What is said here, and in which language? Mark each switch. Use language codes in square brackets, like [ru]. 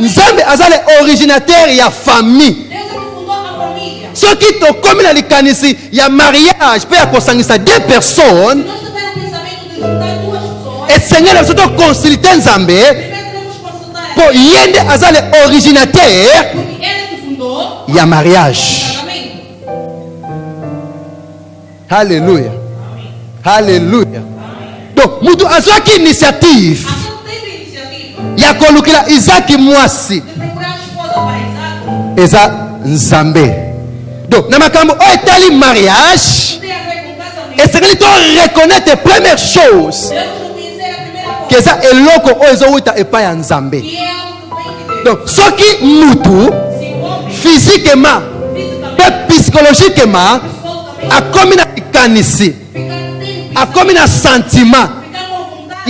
[ln] Nzambe aza [fr] le originateur [ln] ya famille. [pt] Deus é que fundou a família. [ln] Soki tokomi na likanisi ya mariage mpe ya kosangisa [fr] deux personnes, [pt] Se nós tivermos o pensamento de juntar duas pessoas, [ln] esengeli na biso tokonsulte Nzambe [pt] primeiro devemos consultar [ln] mpo ye nde aza [fr] le originateur [pt] porque ele é que fundou [ln] ya [pt] o [ln] mariage. [pt] casamento. [ln] Halleluya, halleluya. Donc mutu azwaki initiative [pt] Então teve a iniciativa [ln] ya kolukila Isaki mwasi, [pt] de procurar a esposa para Isaac. [ln] eza Nzambe. Donc na makambo oyo etali mariage, [pt] Tem a ver com casamento. [ln] esengeli to [fr] reconnaître première chose [pt] Devemos reconhecer a primeira coisa, [ln] ke eza eloko oyo ezowuta epai ya Nzambe. [pt] que é algo que vem de Deus. [ln] Donc soki mutu [pt] Se o homem [fr] physiquement [pt] fisicamente, [ln] pe [fr] psychologiquement [pt] psicologicamente, [ln] akomi na likanisi, [pt] fica tem [ln] akomi na sentiment [pt] fica com vontade